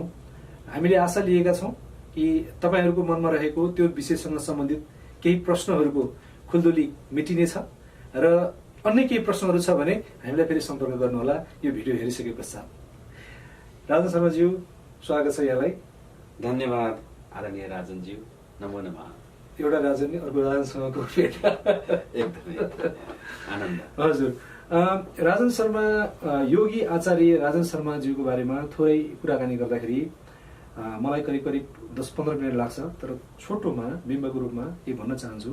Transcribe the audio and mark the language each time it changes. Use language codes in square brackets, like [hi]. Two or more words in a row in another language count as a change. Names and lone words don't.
[ne] हामीले आशा लिएका छौँ कि तपाईहरूको मनमा रहेको त्यो विषयसँग सम्बन्धित केही प्रश्नहरूको खुल्दुली मेटिनेछ र अन्य केही प्रश्नहरू छ भने हामीलाई फेरि सम्पर्क गर्नुहोला यो भिडियो हेरिसके पश्चात। राजन शर्माज्यू, स्वागत छ यहाँलाई। धन्यवाद आदरणीय राजनज्यू, [sa] नमो नमः। [ne] एउटा राजन अर्को राजनसँगको भेट एकदमै आनन्द। हजुर, राजन शर्मा योगी आचार्य राजन शर्माज्यूको बारेमा थोरै कुराकानी गर्दाखेरि मलाई करिब 10-15 मिनट लाग्छ, तर छोटोमा बिम्बको रूपमा के भन्न चाहन्छु।